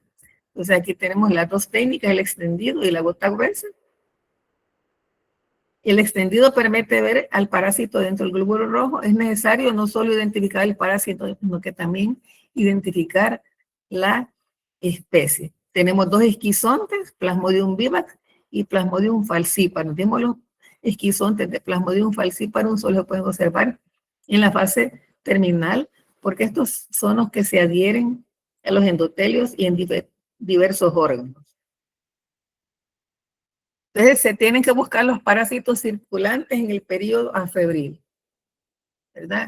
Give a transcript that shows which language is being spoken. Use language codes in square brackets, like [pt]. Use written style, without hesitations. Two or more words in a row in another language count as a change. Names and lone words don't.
[es] Entonces aquí tenemos las dos técnicas, el extendido y la gota gruesa. El extendido permite ver al parásito dentro del glóbulo rojo. Es necesario no solo identificar el parásito, sino que también identificar la especie. Tenemos dos esquizontes, Plasmodium vivax y Plasmodium falciparum. Tenemos los esquizontes de Plasmodium falciparum, solo se pueden observar en la fase terminal, porque estos son los que se adhieren a los endotelios y en diversos órganos. Entonces se tienen que buscar los parásitos circulantes en el periodo afebril, ¿verdad?